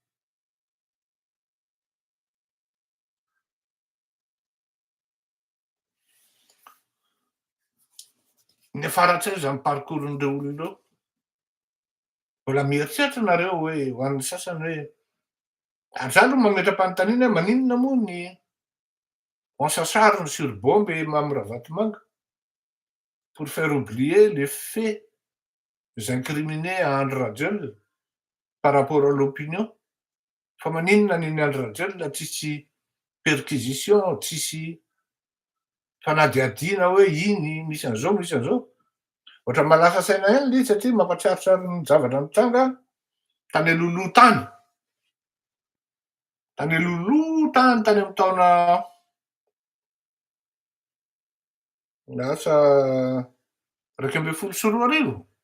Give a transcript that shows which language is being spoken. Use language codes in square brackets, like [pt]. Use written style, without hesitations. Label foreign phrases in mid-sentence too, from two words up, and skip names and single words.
[mg] Ny afaratsay zany parcours-n'ireo olona ireo. Mbola mieritreritra nareo hoe ho an'ny sasany hoe ary za aloha mametra-panontaniana hoe maninona moa ny ansasariny [fr] sur bombe Mamy Ravatomanga pour faire oublier les faits incriminés à Andry Rajoelina par rapport à l'opinion. [mg] Fa maninona an'iny Andry Rajoelina tsisy perquisition, tsisy fanadihadiana hoe iny misy an'izao misy an'izao. Ohatra malasa saina eny le izy satria mampatsiarotsaro ny zavatra mitranga tany aloloha tany. Tany aloloha tany tany amin'ny taona lasa 2012.